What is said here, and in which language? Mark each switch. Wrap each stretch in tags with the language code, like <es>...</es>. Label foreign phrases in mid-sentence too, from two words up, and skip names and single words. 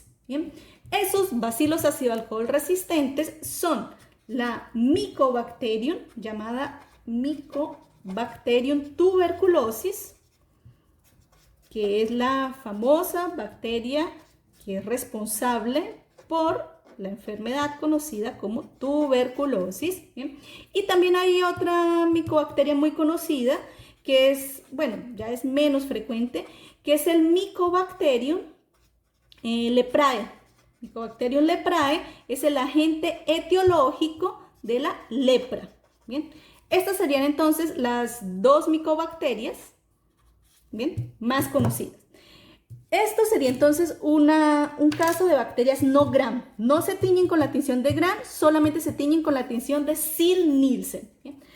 <es>Bien, esos bacilos ácido alcohol resistentes son la Mycobacterium, llamada Mycobacterium tuberculosis, que es la famosa bacteria que es responsable por la enfermedad conocida como tuberculosis. ¿Bien? Y también hay otra micobacteria muy conocida que es, bueno, ya es menos frecuente, que es el Mycobacterium leprae. Mycobacterium leprae es el agente etiológico de la lepra. Bien, estas serían entonces las dos micobacterias, bien, más conocidas. Esto sería entonces un caso de bacterias no gram. No se tiñen con la tinción de gram, solamente se tiñen con la tinción de Ziehl-Neelsen.</es>